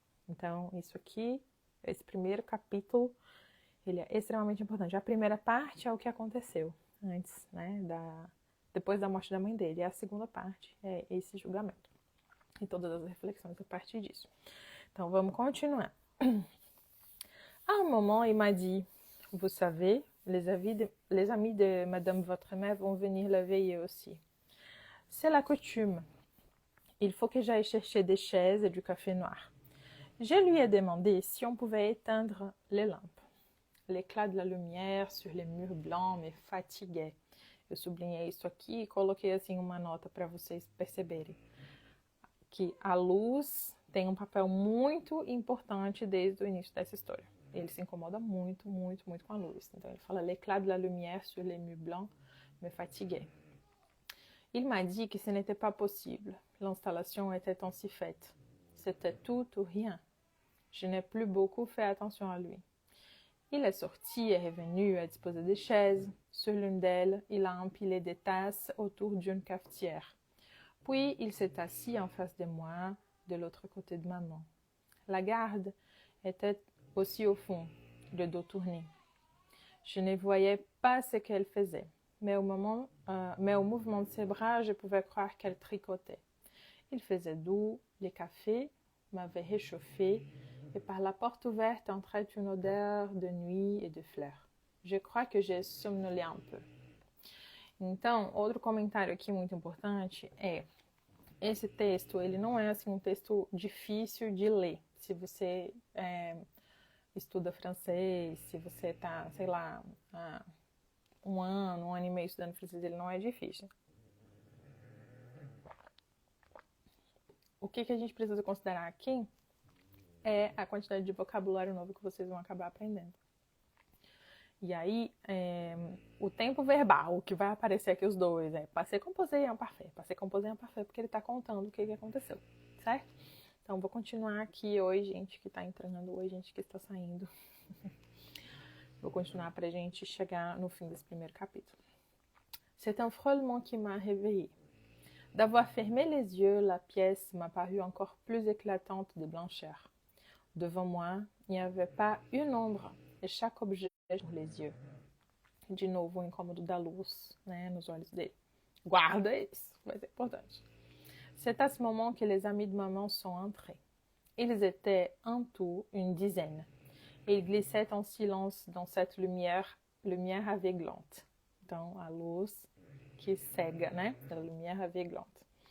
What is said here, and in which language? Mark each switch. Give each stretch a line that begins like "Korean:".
Portuguese: Então, isso aqui, esse primeiro capítulo, ele é extremamente importante. A primeira parte é o que aconteceu antes, né, depois da morte da mãe dele. E a segunda parte é esse julgamento. E todas as reflexões a partir disso. Então, vamos continuar.
French: À un moment, il m'a dit, vous savez, les amis de Madame votre mère vont venir la veiller aussi. C'est la coutume. Il faut que j'aille chercher des chaises et du café noir. Je lui ai demandé si on pouvait éteindre les lampes. L'éclat de la lumière sur les murs blancs me fatiguait.
Portuguese: Eu sublinhei isso aqui e coloquei assim uma nota para vocês perceberem que a luz tem um papel muito importante desde o início dessa história. Ele se incomoda muito, muito, muito com a luz. Então ele fala,
French: l'éclat de la lumière sur les murs blancs me fatiguait. Il m'a dit que ce n'était pas possible. L'installation était ainsi faite. C'était tout ou rien. Je n'ai plus beaucoup fait attention à lui. Il est sorti et revenu à disposer des chaises. Sur l'une d'elles, il a empilé des tasses autour d'une cafetière. Puis, il s'est assis en face de moi, de l'autre côté de maman. La garde était aussi au fond, le dos tourné. Je ne voyais pas ce qu'elle faisait, mais au mouvement de ses bras, je pouvais croire qu'elle tricotait. Il faisait doux, le café m'avait réchauffé, et par la porte ouverte entrait une odeur de nuit et de fleurs. Je crois que j'ai somnolé un peu.
Portuguese: Então, outro comentário aqui muito importante é esse texto, ele não é assim um texto difícil de ler. Se você estuda francês, se você está, sei lá, um ano e meio estudando francês, ele não é difícil. O que a gente precisa considerar aqui é a quantidade de vocabulário novo que vocês vão acabar aprendendo. E aí, o tempo verbal, o que vai aparecer aqui os dois é passé composé en parfait, porque ele está contando o que aconteceu, certo? Então, vou continuar aqui. Oi, gente que está entrando, oi, gente que está saindo. Vou continuar para a gente chegar no fim desse primeiro capítulo.
French: C'est un frôlement qui m'a réveillée. D'avoir fermé les yeux, la pièce m'a paru encore plus éclatante de blancheur. Devant moi, il n'y avait pas une ombre, et chaque objet pour les yeux.
Portuguese: De novo, o incômodo da luz, né, nos olhos dele. Guarda isso, vai ser importante.
French: C'est à ce moment que les amis de maman sont entrés. Ils étaient en tout une dizaine. Et ils glissaient en silence dans cette lumière aveuglante.
Portuguese: Então, a luz que cega, né, a lumière aveuglante.